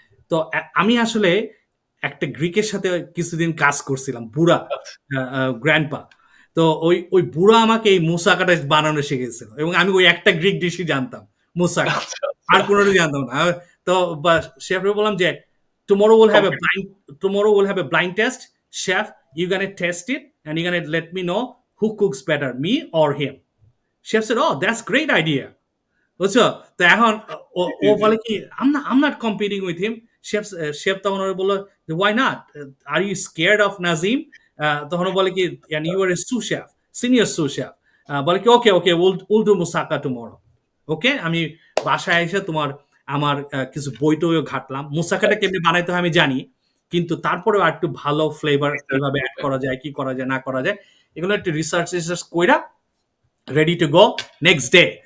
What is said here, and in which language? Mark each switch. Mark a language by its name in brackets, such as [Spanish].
[Bangla] তো আমি আসলে একটা গ্রিকের সাথে কিছুদিন কাজ করছিলাম, বুড়া আচ্ছা, গ্র্যান্ডপা। তো ওই বুড়া আমাকে এই মুসাকাটা বানানো শিখেছিল এবং আমি ওই একটা গ্রিক ডিশই জানতাম, মুসাকা। আচ্ছা, আর আচ্ছা। কোনোটা জানতাম না। তো শেফরে বললাম যে [English] tomorrow we'll have a [Bangla] complete. [English] blind tomorrow we'll have a blind test, chef, you gonna test it and you're gonna let me know who cooks better, me or him. Chef said, oh, that's great idea. [Bangla] বুঝছো? তো এখন ও জি, জি, ও জি। বলে কি, [English] I'm not competing with him. [Bangla] Chef তখন ওরে বলল যে, [English] why not? Are you scared of Nazim? [Bangla] তখন ও বলে কি, [English] and you are a sous chef, senior sous chef. [Bangla] বলে কি, [English] okay, we'll do moussaka tomorrow. [Bangla] ওকে, আমি বাসায় এসে তোমার আমার কিছু বই টইও ঘাটলাম। মুসাকাটা আচ্ছা, কেমনে বানাইতে হয় আমি জানি। কিন্তু তারপরেও আরেকটু ভালো ফ্লেভার রিসার্চ কিভাবে এড করবেন। করা যায়, কি করা যায় না করা যায়, এগুলো একটু রিসার্চ কইরা [English] ready to go next day.